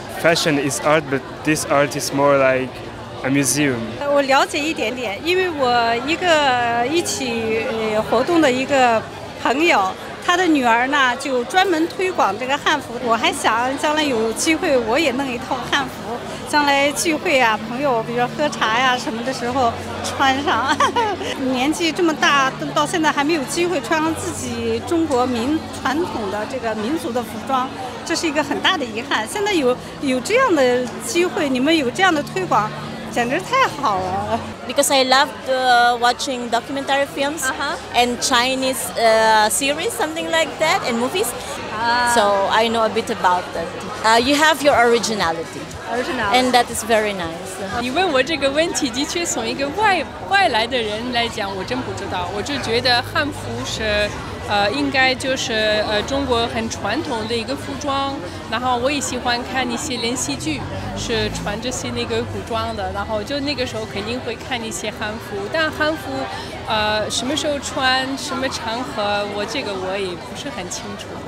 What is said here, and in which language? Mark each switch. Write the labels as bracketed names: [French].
[English] Fashion is art, but this art is more like a museum. [Chinese] 我了解一点点，因为我一个一起活动的一个朋友，他的女儿呢就专门推广这个汉服。我还想将来有机会我也弄一套汉服，将来聚会啊，朋友比如说喝茶呀什么的时候穿上。年纪这么大，到现在还没有机会穿上自己中国传统的这个民族的服装，这是一个很大的遗憾。现在有这样的机会，你们有这样的推广。简直太好了 [English] Because I loved watching documentary films and Chinese series, something like that, and movies. So I know a bit about that. You have your originality. And that is very nice. [Chinese] 你问我这个问题，的确从一个外来的人来讲，我真不知道。我就觉得汉服是。应该就是中国很传统的一个服装，然后我也喜欢看一些连续剧，是穿这些那个古装的，然后就那个时候肯定会看一些汉服，但汉服什么时候穿，什么场合，我也不是很清楚。